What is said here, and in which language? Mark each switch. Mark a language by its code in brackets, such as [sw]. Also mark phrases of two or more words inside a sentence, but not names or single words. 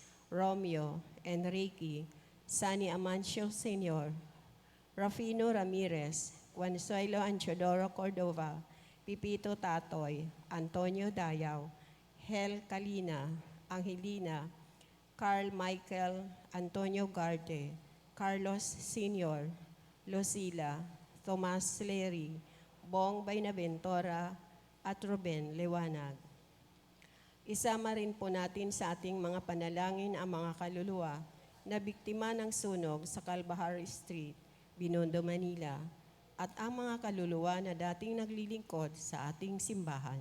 [tl] Romeo, Enrique, Sani Amancio Sr., Rafino Ramirez, Consuelo Anchodoro Cordova, Pipito Tatoy, Antonio Dayaw, Hel Calina, Angelina, Carl Michael, Antonio Garte, Carlos Sr., Lucila, Tomas Lery, Bong Baynaventura, at Ruben Lewanag. Isama rin po natin sa ating mga panalangin ang mga kaluluwa na biktima ng sunog sa Calbahar Street, Binondo, Manila, at ang mga kaluluwa na dating naglilingkod sa ating simbahan.